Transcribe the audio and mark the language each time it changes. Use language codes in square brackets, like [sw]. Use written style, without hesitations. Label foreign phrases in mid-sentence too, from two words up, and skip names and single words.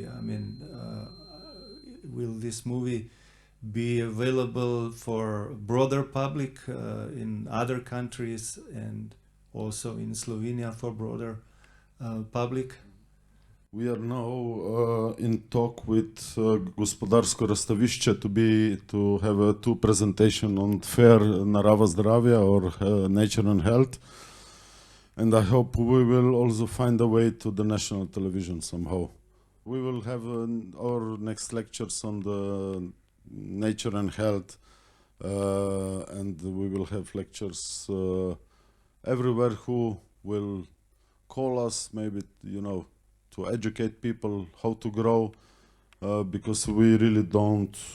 [en] I mean, will this movie be available for broader public in other countries and also in Slovenia for broader public? We are now in talk with Gospodarsko razstavišče to have a two presentation on fair narava zdravja or nature and health. And I hope we will also find a way to the national television somehow. We will have our next lectures on the nature and health, and we will have lectures everywhere who will call us, maybe, you know, to educate people how to grow, because we really don't